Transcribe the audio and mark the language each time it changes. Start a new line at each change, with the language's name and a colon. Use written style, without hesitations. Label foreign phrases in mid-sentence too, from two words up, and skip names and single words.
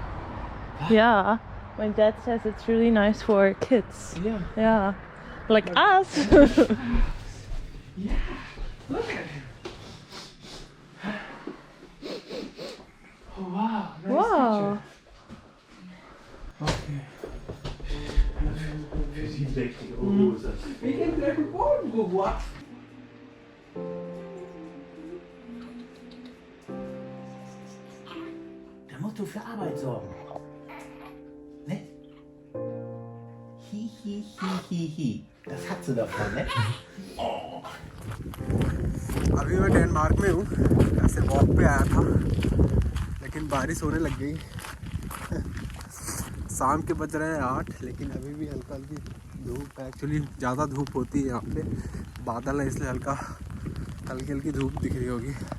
English: Yeah. My dad says it's really nice for kids. Yeah. Yeah. Like us. Yeah. Look at him. Oh, wow. Nice Wow. picture. Okay.
German: Wir gehen gleich den Boden geworfen. Da musst du für Arbeit sorgen. Ne? Hi, hi, hi, hi, hi. Das hat sie davon, ne?
Hindi: अभी मैं डेनमार्क में हूँ, ऐसे वॉक पे आया था लेकिन बारिश होने लग गई। शाम के बज रहे हैं 8, लेकिन अभी भी हल्का हल्की धूप है। एक्चुअली ज़्यादा धूप होती है यहाँ पे, बादल है इसलिए हल्की हल्की धूप दिख रही होगी।